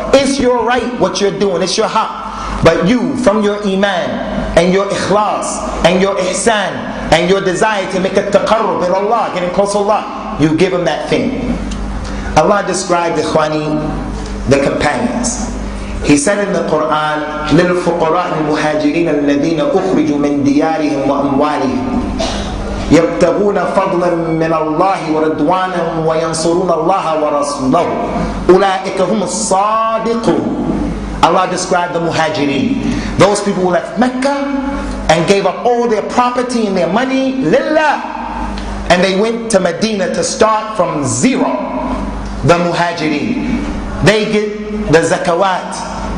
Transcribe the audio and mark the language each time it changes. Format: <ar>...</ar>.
<en>It's your right what you're doing. It's your haqq. But you, from your iman and your ikhlas and your ihsan and your desire to make a taqarrub with Allah, getting close to Allah, you give him that thing. Allah described the companions. He said in the Quran,</en> <ar>لِلْفُقَرَاءِ الْمُهَاجِرِينَ الَّذِينَ أُخْرِجُوا مِنْ دِيَارِهِمْ وَأَمْوَالِهِمْ يَبْتَغُونَ فَضْلًا مِنَ اللَّهِ وَرِضْوَانًا وَيَنْصُرُونَ اللَّهَ وَرَسُولَهُ أُولَٰئِكَ هُمُ الصَّادِقُونَ.</ar> <en>Allah described the muhajirin, those people who left Mecca and gave up all their property and their money, lillah, and they went to Medina to start from zero. The muhajirin, they get the zakawat.</en>